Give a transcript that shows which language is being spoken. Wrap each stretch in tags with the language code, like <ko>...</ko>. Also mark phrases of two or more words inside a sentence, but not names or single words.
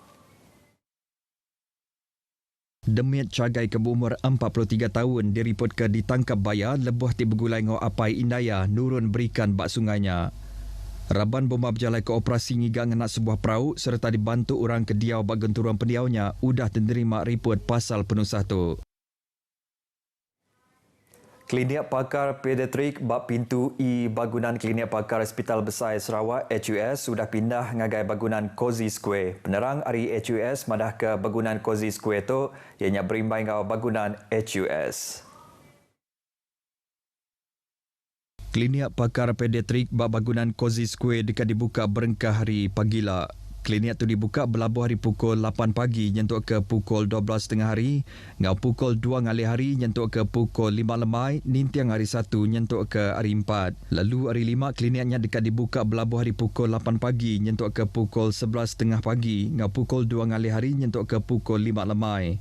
<iba>Demit Cagai ke berumur 43 tahun diriput ke ditangkap baya lebuh ti bergulai ngau Apai Indaya nurun berikan bak sungainya. Raban bomba berjalai ke operasi ngigang anak sebuah perahu serta dibantu orang kediau bak genturuan pendiaunya udah menerima report pasal penusah tu. Klinik pakar pediatrik bak pintu I bangunan Klinik Pakar Hospital Besar Sarawak HUS sudah pindah ngagai bangunan Cozy Square. Penerang hari HUS madah ke bangunan Cozy Square tu ianya berimbang dengan bangunan HUS. Klinik Pakar Pediatrik bak bangunan Cozy Square dekat dibuka berengkah hari pagila. Klinik tu dibuka berlabuh hari pukul 8 pagi nyentuk ke pukul 12 tengah hari, ngau pukul 2 ngalih hari nyentuk ke pukul 5 lemai, nintiang hari 1 nyentuk ke hari 4. Lalu hari 5 kliniknya dekat dibuka berlabuh hari pukul 8 pagi nyentuk ke pukul 11 tengah pagi, ngau pukul 2 ngalih hari nyentuk ke pukul 5 lemai.</iba>